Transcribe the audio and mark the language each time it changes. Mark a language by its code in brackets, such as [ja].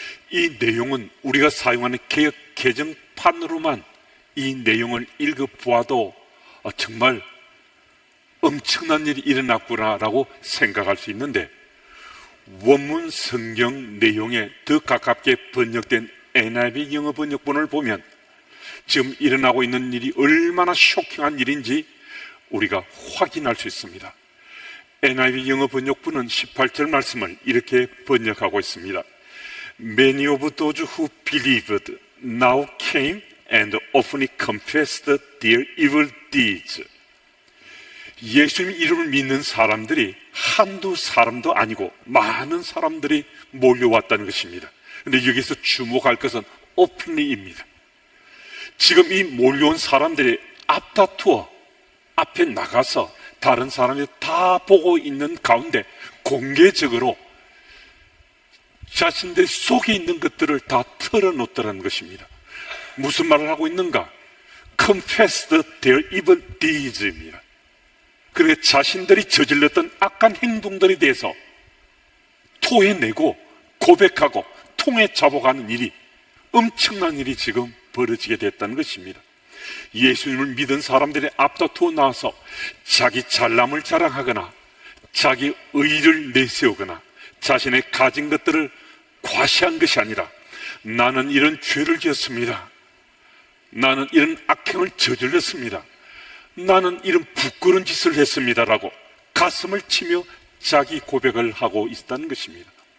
[ko] 이 내용은 우리가 사용하는 개역 개정판으로만 이 내용을 읽어보아도 정말 엄청난 일이 일어났구나라고 생각할 수 있는데, 원문 성경 내용에 더 가깝게 번역된 NIV 영어 번역본을 보면 지금 일어나고 있는 일이 얼마나 쇼킹한 일인지 우리가 확인할 수 있습니다. NIV 영어 번역본은 18절 말씀을 이렇게 번역하고 있습니다. [en] Many of those who believed now came and openly confessed their evil deeds. [ko] 예수님 이름을 믿는 사람들이 한두 사람도 아니고 많은 사람들이 몰려왔다는 것입니다. 그런데 여기서 주목할 것은 openly입니다. 지금 이 몰려온 사람들이 앞다투어 앞에 나가서 다른 사람이 다 보고 있는 가운데 공개적으로 자신들 속에 있는 것들을 다 털어놓더라는 것입니다. 무슨 말을 하고 있는가? [en] Confessed their evil deeds입니다. [ko] 그러니까 자신들이 저질렀던 악한 행동들에 대해서 토해내고 고백하고 통해 자복하는 일이, 엄청난 일이 지금 벌어지게 됐다는 것입니다. 예수님을 믿은 사람들이 앞다투어 나와서 자기 잘남을 자랑하거나 자기 의의를 내세우거나 자신의 가진 것들을 과시한 것이 아니라, 나는 이런 죄를 지었습니다, 나는 이런 악행을 저질렀습니다, 나는 이런 부끄러운 짓을 했습니다라고 가슴을 치며 자기 고백을 하고 있다는 것입니다.